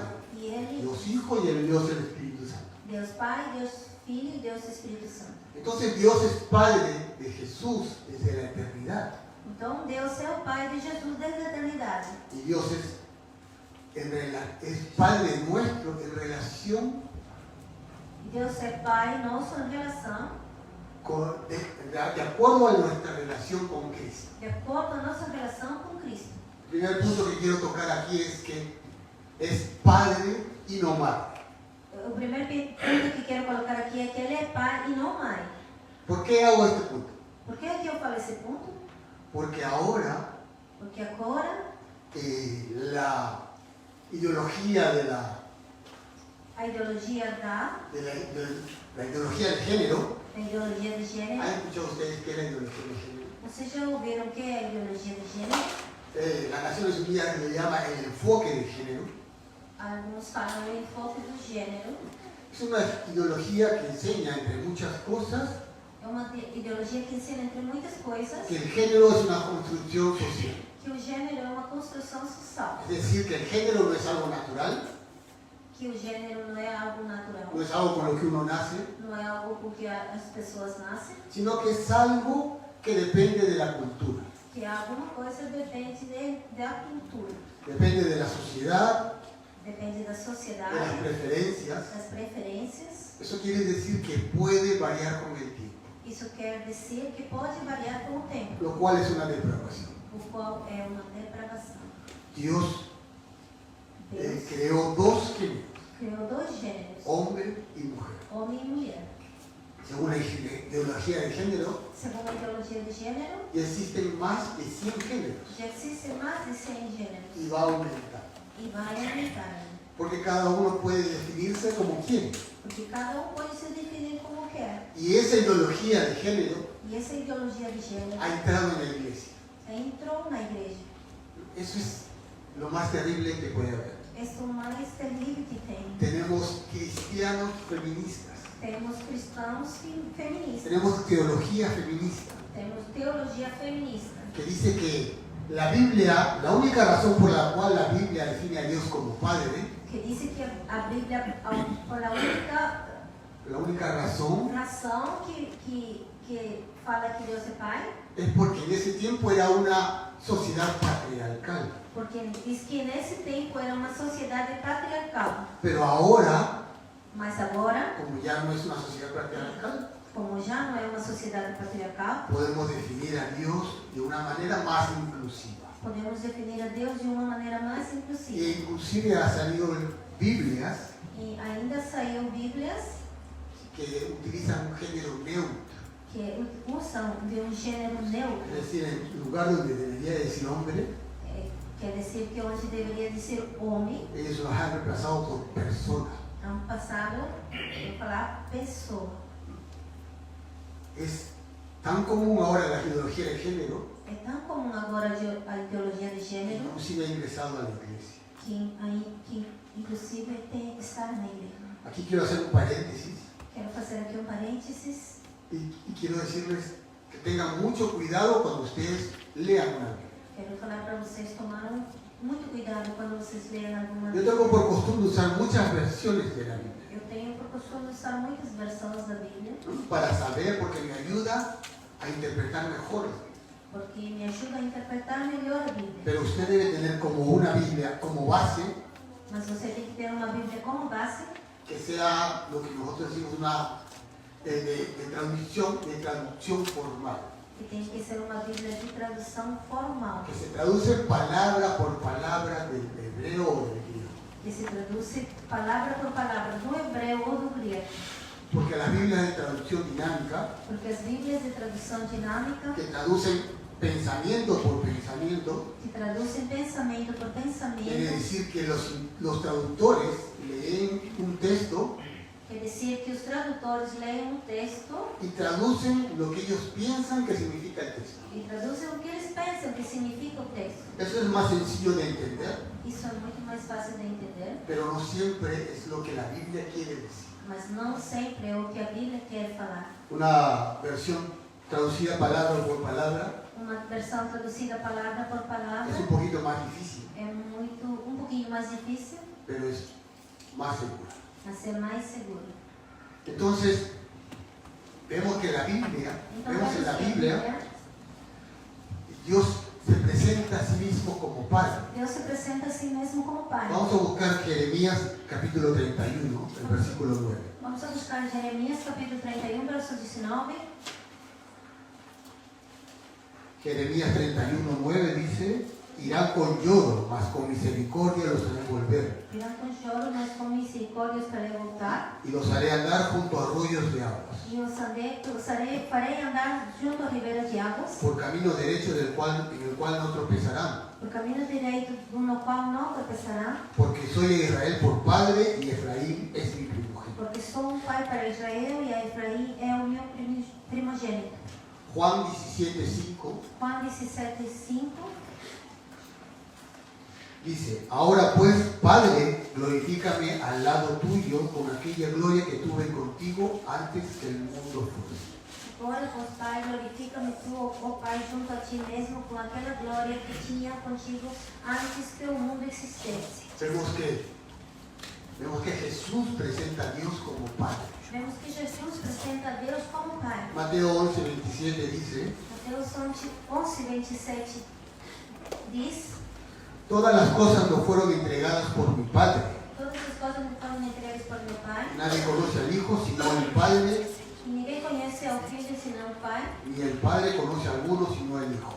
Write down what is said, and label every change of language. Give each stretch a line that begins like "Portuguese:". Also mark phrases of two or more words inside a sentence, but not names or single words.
Portuguese: E Ele,
Spanish: Dios Hijo y el Dios del Espíritu Santo.
Portuguese: Deus Pai, Deus Filho e Deus Espírito Santo.
Spanish: Entonces Dios es Padre de Jesús desde la eternidad
Portuguese: Então, Deus é o Pai de Jesus desde a eternidade.
Spanish: y Dios es Padre nuestro en relación
Portuguese: Deus é Pai nosso em relação,
Spanish: de acuerdo a nuestra relación con Cristo.
Portuguese: de acordo com a nossa relação com Cristo.
Spanish: El primer punto que quiero tocar aquí es que es Padre y no Madre.
Portuguese: O primeiro ponto que quero colocar aqui é que Ele é Pai e não Mãe.
Spanish: ¿Por qué hago este punto?
Portuguese: Por que aqui eu falo esse ponto?
Spanish: Porque ahora
Portuguese: Porque agora
Spanish: la ideología
Portuguese: a ideologia
Spanish: de la ideología del género,
Portuguese: a ideologia de gênero.
Spanish: ¿han escuchado ustedes qué es la ideología del género?
Portuguese: Vocês já ouviram o que é a ideologia de gênero?
Spanish: Las Naciones Unidas le llama el enfoque de género.
Portuguese: Alguns falam o enfoque do gênero.
Spanish: Es una ideología que enseña, entre muchas cosas,
Portuguese: É uma ideologia que ensina, entre muitas coisas,
Spanish: que el género es una construcción social.
Portuguese: que o gênero é uma construção social.
Spanish: Es decir, que el género no es algo natural,
Portuguese: Que o gênero não é algo natural,
Spanish: no es algo con lo que uno nace,
Portuguese: não é algo com que as pessoas nascem,
Spanish: sino que es algo que depende de la cultura,
Portuguese: que alguma coisa depende da cultura,
Spanish: depende de la sociedad,
Portuguese: depende da
Spanish: de las
Portuguese: sociedade,
Spanish: preferencias.
Portuguese: das preferências.
Spanish: Eso quiere decir que puede variar con el tiempo,
Portuguese: Isso quer dizer que pode variar com o tempo,
Spanish: lo cual es una depravación.
Portuguese: o qual é uma depravação.
Spanish: Dios
Portuguese: Deus
Spanish: creó dos géneros,
Portuguese: criou dois gêneros,
Spanish: hombre y mujer.
Portuguese: homem e mulher.
Spanish: según la ideología de género,
Portuguese: segundo a ideologia de gênero,
Spanish: ya existen más de 100 géneros
Portuguese: já existem mais de 100 gêneros
Spanish: y va a aumentar.
Portuguese: e vai aumentar.
Spanish: Porque cada uno puede definirse como quiere.
Portuguese: Porque cada um pode se definir como quer.
Spanish: Y esa ideología de género
Portuguese: E essa ideologia de gênero
Spanish: ha entrado en la iglesia.
Portuguese: entrou na igreja.
Spanish: Eso es lo más terrible que puede haber.
Portuguese: Esse é o mais terrível que tem.
Spanish: Tenemos cristianos feministas.
Portuguese: Temos cristãos feministas.
Spanish: Tenemos teología feminista
Portuguese: Temos teologia feminista.
Spanish: que dice que la Biblia, la única razón por la cual la Biblia define a Dios como Padre,
Portuguese: Que disse que a Bíblia, por a única
Spanish: razón
Portuguese: nação que fala que Deus é Pai,
Spanish: es porque en ese tiempo era una sociedad patriarcal.
Portuguese: porque diz que nesse tempo era uma sociedade patriarcal.
Spanish: Pero ahora,
Portuguese: Mas agora,
Spanish: como ya no es una sociedad patriarcal,
Portuguese: como já não é uma sociedade patriarcal,
Spanish: podemos definir a Dios de una manera más inclusiva.
Portuguese: podemos definir a Deus de uma maneira mais inclusiva.
Spanish: E inclusive ha salido Biblias
Portuguese: E ainda saiu Bíblias
Spanish: que utilizan un género neutro.
Portuguese: que usam de um gênero neutro.
Spanish: Es decir, en lugar donde debería decir hombre,
Portuguese: Quer dizer que onde deveria dizer homem,
Spanish: ellos los han reemplazado por persona.
Portuguese: han passado a falar pessoa.
Spanish: Es tan común ahora la ideología de género,
Portuguese: É tão comum agora a ideologia de gênero
Spanish: inclusive ha ingresado a la iglesia.
Portuguese: que inclusive tem estar na igreja.
Spanish: Aquí quiero hacer un paréntesis
Portuguese: Quero fazer aqui um parênteses
Spanish: y quiero decirles que tengan mucho cuidado cuando ustedes lean una Biblia.
Portuguese: quero falar para vocês tomaram muito cuidado quando vocês leem alguma
Spanish: Yo tengo por costumbre usar muchas versiones de la Biblia
Portuguese: Eu tenho por costume usar muitas versões da Bíblia
Spanish: para saber, porque me ayuda a interpretar mejor la Biblia.
Portuguese: porque me ajuda a interpretar melhor a Bíblia.
Spanish: Pero usted debe tener como una Biblia como base
Portuguese: Mas você tem que ter uma Bíblia como base
Spanish: que sea lo que nosotros decimos una de traducción formal,
Portuguese: que tem que ser uma Bíblia de tradução formal,
Spanish: que se traduce palabra por palabra del hebreo o del griego.
Portuguese: que se traduz palavra por palavra do hebreu ou do grego.
Spanish: Porque las Biblias de traducción dinámica,
Portuguese: Porque as Bíblias de tradução dinâmica,
Spanish: que traducen pensamiento por pensamiento,
Portuguese: que traduzem pensamento por
Spanish: quiere
Portuguese: pensamento,
Spanish: decir que los traductores leen un texto
Portuguese: quer dizer que os tradutores leem um texto
Spanish: y traducen lo que ellos piensan que significa el texto.
Portuguese: e traduzem o que eles pensam que significa o texto.
Spanish: Eso es más sencillo de entender,
Portuguese: Isso é muito mais fácil de entender,
Spanish: pero no siempre es lo que la Biblia quiere decir.
Portuguese: mas não sempre é o que a Bíblia quer falar.
Spanish: Una versión traducida palabra por palabra
Portuguese: Uma versão traduzida palavra por palavra
Spanish: es un poquito más difícil,
Portuguese: é um pouquinho mais difícil,
Spanish: pero es más segura.
Portuguese: mas é mais seguro.
Spanish: Entonces, vemos que la Biblia,
Portuguese: Então,
Spanish: vemos en la
Portuguese: vemos que a
Spanish: Biblia, Dios se presenta a sí mismo como Padre.
Portuguese: Deus se apresenta a si mesmo como Pai.
Spanish: Vamos a buscar Jeremías capítulo 31, el versículo 9.
Portuguese: Vamos a buscar Jeremias capítulo 31, verso 19.
Spanish: Jeremías 31, 9 dice: irán con lloro, mas con misericordia los haré volver,
Portuguese: Virão com choro, mas com misericórdia os farei voltar.
Spanish: y los haré andar junto a arroyos de aguas,
Portuguese: E farei andar junto a ribeiras de águas,
Spanish: por camino derecho en el cual no tropezarán,
Portuguese: por caminho direito no qual não tropeçarão,
Spanish: porque soy de Israel por padre y Efraín es mi primogénito.
Portuguese: porque sou um pai para Israel e a Efraim é o meu primogênito.
Spanish: Juan 17:5
Portuguese: Juan 17:5
Spanish: dice: ahora pues, Padre, glorifícame al lado tuyo con aquella gloria que tuve contigo antes que el mundo fuese.
Portuguese: Agora, pois, Pai, glorifica-me tu, ó Pai, junto a ti mesmo, com aquela glória que tinha contigo antes que o mundo existisse.
Spanish: Vemos que Jesús presenta a Dios como Padre.
Portuguese: Vemos que Jesus apresenta a Deus como Pai.
Spanish: Mateo 11:27 dice:
Portuguese: Mateus 11:27 diz:
Spanish: todas las cosas nos fueron entregadas por mi Padre.
Portuguese: todas as coisas me foram entregues por meu Pai,
Spanish: Nadie conoce al Hijo sino el Padre,
Portuguese: e ninguém conhece ao Filho senão o Pai,
Spanish: ni el Padre conoce a alguno sino el Hijo.